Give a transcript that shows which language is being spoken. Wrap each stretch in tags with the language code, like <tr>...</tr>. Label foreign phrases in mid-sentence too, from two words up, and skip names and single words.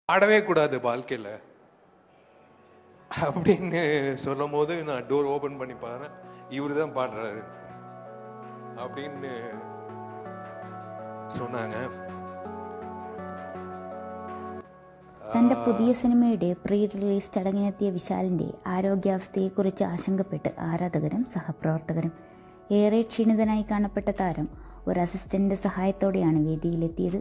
<ta>ஆடவே கூடாது வாழ்க்கையில் அப்படின்னு சொல்லும் போது நான்</ta> <en>door open</en> <ta>பண்ணி பாரு இவரு தான் பாடுறாரு அப்படின்னு சொன்னாங்க.</ta> <ml>തൻ്റെ പുതിയ സിനിമയുടെ പ്രീ റിലീസ് ചടങ്ങിനെത്തിയ വിശാലിൻ്റെ ആരോഗ്യാവസ്ഥയെക്കുറിച്ച് ആശങ്കപ്പെട്ട് ആരാധകരും സഹപ്രവർത്തകരും. ഏറെ ക്ഷീണിതനായി കാണപ്പെട്ട താരം ഒരു അസിസ്റ്റന്റിന്റെ സഹായത്തോടെയാണ് വേദിയിലെത്തിയത്.</ml>